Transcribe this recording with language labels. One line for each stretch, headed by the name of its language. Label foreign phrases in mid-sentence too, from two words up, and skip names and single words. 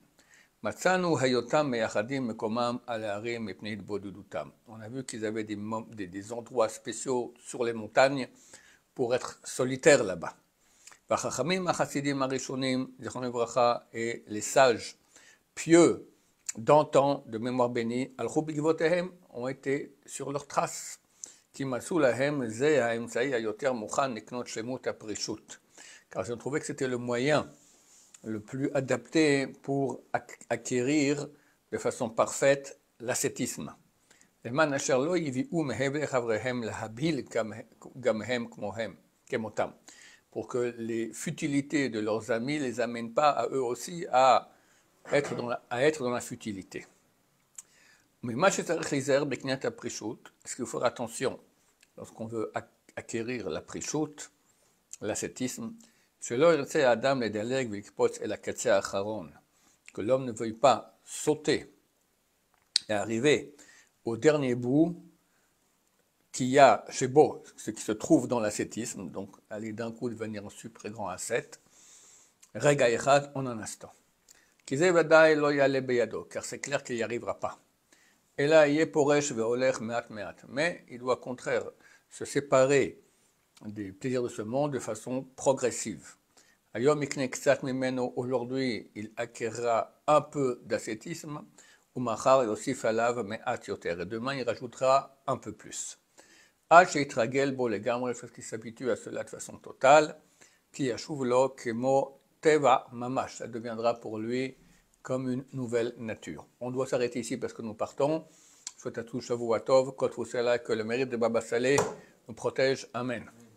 French: On a vu qu'ils avaient des endroits spéciaux sur les montagnes pour être solitaires là-bas. Et les sages pieux d'antan, de mémoire bénie, ont été sur leurs traces.
Hebrew: כי מצאו להם זה האמצעי היותר מוכן לקנות שלמות הפרישות.
French: car ils ont trouvé que c'était le moyen le plus adapté pour acquérir de façon parfaite l'ascétisme.
Hebrew: למען אשר לא יביאו מהם לחבריהם להבהיל גם הם כמותם.
French: Pour que les futilités de leurs amis ne les amènent pas à eux aussi à être dans la futilité.
Hebrew: Mais מה שצריך להיזהר בקניית הפרישות,
French: ce qu'il faut faire attention lorsqu'on veut acquérir la פרישות, l'ascétisme,
Hebrew: שלא ירצה האדם לדלג ולקפוץ אל הקצה האחרון,
French: que l'homme ne veuille pas sauter et arriver au dernier bout qu'il y a chez Beau, ce qui se trouve dans l'ascétisme, donc aller d'un coup devenir un super grand ascète,
Hebrew: רגע אחד,
French: en un instant.
Hebrew: כי זה ודאי לא יעלה בידו,
French: car c'est clair qu'il n'y arrivera pas.
Hebrew: אלא יהיה פורש והולך מעט מעט,
French: mais il doit au contraire se séparer des plaisirs de ce monde de façon progressive.
Hebrew: היום יקנה קצת ממנו,
French: aujourd'hui il acquérera un peu d'ascétisme,
Hebrew: ומחר יוסיף עליו מעט יותר,
French: et demain il rajoutera un peu plus.
Hebrew: עד שיתרגל בו לגמרי,
French: parce qu'il s'habitue à cela de façon totale,
Hebrew: כי ישוב לו כמו טבע ממש,
French: ça deviendra pour lui comme une nouvelle nature. On doit s'arrêter ici parce que nous partons. Je souhaite à tous
Hebrew: שבוע טוב, כל טוב,
French: que le mérite de Baba Saleh nous protège. Amen.